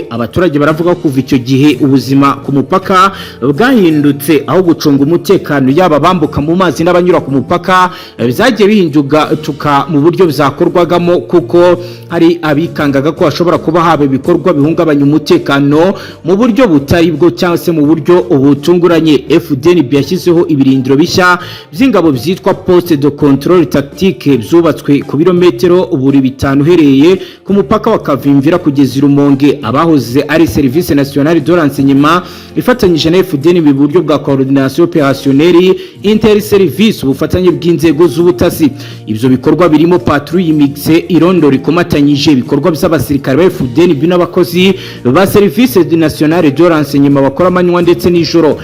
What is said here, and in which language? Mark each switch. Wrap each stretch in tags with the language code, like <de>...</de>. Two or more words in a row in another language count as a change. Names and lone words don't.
<rw>Abaturage baravuga ko kuva icyo gihe ubuzima ku mupaka bwahindutse, aho gucunga umutekano yaba bambuka mu mazi n'abanyura ku mupaka byagiye bihinduka mu buryo byakorwagamo, kuko hari abikangaga ko hashobora kuba haba ibikorwa bihungabanya umutekano mu buryo butari bwo cyangwa se mu buryo butunguranye. FDNB yashyizeho ibirindiro bishya by'ingabo byitwa</rw> <fr>poste de contrôle tactique</fr> <rw>byubatswe ku birometero buri 5 uhereye ku mupaka wa Kavimvira kugeza i Rumonge. Abahoze ari Service National de Renseignement ifatanyije na FDNB mu buryo bwa</rw> <fr>coordination opérationnelle interservice,</fr> <rw>ubufatanye bw'inzego z'ubutasi. Ibyo bikorwa birimo</rw> <fr>patrouille mixe,</fr> <rw>irondo rikomatanyije, ibikorwa by'abasirikare ba FDNB n'abakozi ba Service National de Renseignement bakora amanywa ndetse n'ijoro.</rw>